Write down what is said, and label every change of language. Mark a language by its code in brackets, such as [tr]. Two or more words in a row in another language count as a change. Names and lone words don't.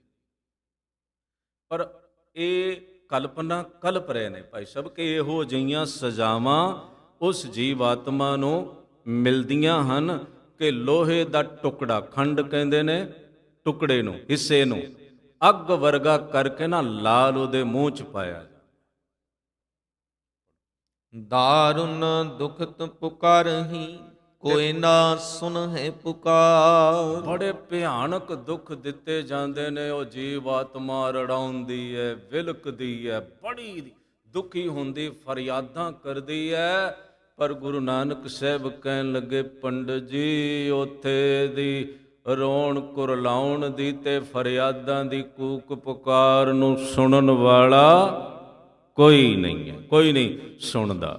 [pa] ਪਰ ਇਹ ਕਲਪਨਾ ਕਲਪ ਰਹੇ ਨੇ ਭਾਈ ਸਾਹਿਬ ਕਿ ਇਹੋ ਜਿਹੀਆਂ ਸਜ਼ਾਵਾਂ ਉਸ ਜੀਵ ਆਤਮਾ ਨੂੰ ਮਿਲਦੀਆਂ ਹਨ ਕਿ ਲੋਹੇ ਦਾ ਟੁਕੜਾ, ਖੰਡ ਕਹਿੰਦੇ ਨੇ ਟੁਕੜੇ ਨੂੰ, ਹਿੱਸੇ ਨੂੰ, ਅੱਗ ਵਰਗਾ ਕਰਕੇ ਨਾ ਲਾਲ ਉਹਦੇ ਮੂੰਹ ਚ ਪਾਇਆ। [hi] दारुण दुखत पुकारहि, कोई ना सुनहि पुकार। [pa] ਬੜੇ ਭਿਆਨਕ ਦੁੱਖ ਦਿੱਤੇ ਜਾਂਦੇ ਨੇ। ਉਹ ਜੀਵ ਆਤਮਾ ਰੜਾਉਂਦੀ ਹੈ, ਵਿਲਕਦੀ ਹੈ, ਬੜੀ ਦੁਖੀ ਹੁੰਦੀ, ਫਰਿਆਦਾਂ ਕਰਦੀ ਹੈ। ਪਰ ਗੁਰੂ ਨਾਨਕ ਸਾਹਿਬ ਕਹਿਣ ਲੱਗੇ, ਪੰਡਤ ਜੀ ਉੱਥੇ ਦੀ ਰੋਣ ਕੁਰਲਾਉਣ ਦੀ ਤੇ ਫਰਿਆਦਾਂ ਦੀ ਕੂਕ ਪੁਕਾਰ ਨੂੰ ਸੁਣਨ ਵਾਲਾ ਕੋਈ ਨਹੀਂ ਹੈ, ਕੋਈ ਨਹੀਂ ਸੁਣਦਾ।